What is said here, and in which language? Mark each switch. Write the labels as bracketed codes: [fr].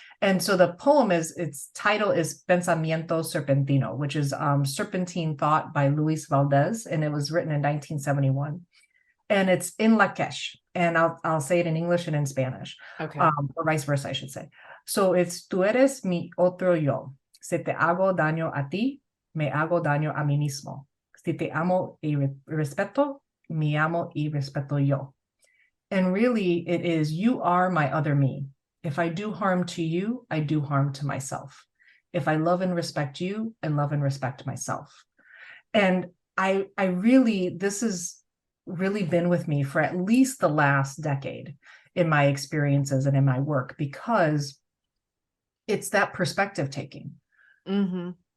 [en] And so the poem its title is Pensamiento Serpentino, which is Serpentine Thought by Luis Valdez, and it was written in 1971. And it's in Lakesh, and I'll say it in English and in Spanish, or vice versa, I should say. So it's [es] tú eres mi otro yo. Si te hago daño a ti, me hago daño a mí mismo. Si te amo y respeto, me amo y respeto yo. [en] And really, it is, you are my other me. If I do harm to you, I do harm to myself. If I love and respect you, I love and respect myself. And I really, this has really been with me for at least the last decade in my experiences and in my work, because it's that perspective taking. Mm-hmm.